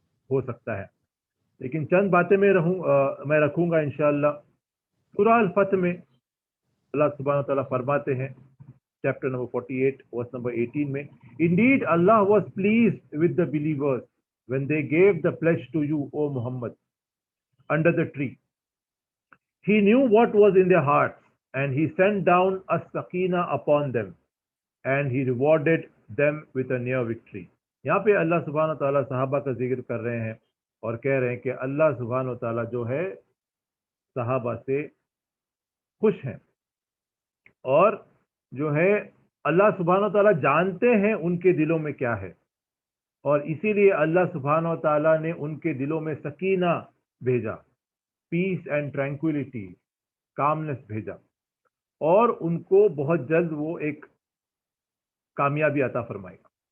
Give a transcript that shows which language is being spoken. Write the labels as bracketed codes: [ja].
[ur] ہو سکتا ہے، لیکن چند باتیں میں رکھوں گا انشاءاللہ۔ سورہ الفتح میں اللہ سبحانہ تعالیٰ فرماتے ہیں، چیپٹر نمبر 48 ورس نمبر 18 میں، [en] Indeed Allah was pleased with the believers when they gave the pledge to you, O Muhammad, under the tree. He knew what was in their hearts, and he sent down a sakina upon them, and he rewarded them with a near victory. [ur] یہاں پہ اللہ سبحانہ تعالیٰ صحابہ کا ذکر کر رہے ہیں اور کہہ رہے ہیں کہ اللہ سبحانہ تعالیٰ جو ہے صحابہ سے خوش ہیں، اور جو ہے اللہ سبحانہ تعالیٰ جانتے ہیں ان کے دلوں میں کیا ہے، اور اسی لیے اللہ سبحانہ تعالیٰ نے ان کے دلوں میں سکینہ بھیجا، [en] peace and tranquillity, [ur] کامنس بھیجا، اور ان کو بہت جلد وہ ایک کامیابی عطا فرمائے گا۔